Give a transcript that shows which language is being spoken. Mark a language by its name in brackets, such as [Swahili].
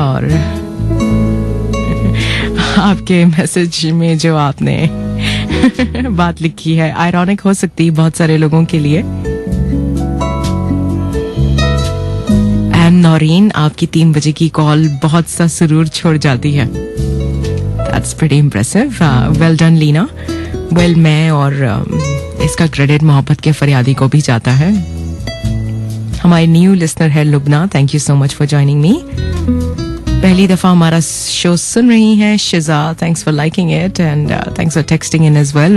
[Hindi] और आपके मैसेज में जो आपने बात लिखी है आयरॉनिक हो सकती है बहुत सारे लोगों के लिए। एम नौरीन, आपकी 3 बजे की कॉल बहुत सा सुरूर छोड़ जाती है। [English] That's pretty impressive. Well done, Leena. [Hindi] Well, मैं और इसका क्रेडिट मोहब्बत के फरियादी को भी जाता है। हमारी न्यू लिसनर है [English] Lubna, thank you so much for joining me. [Hindi] पहली दफा हमारा शो सुन रही हैं [English] Shiza, thanks for liking it and thanks for texting in as well.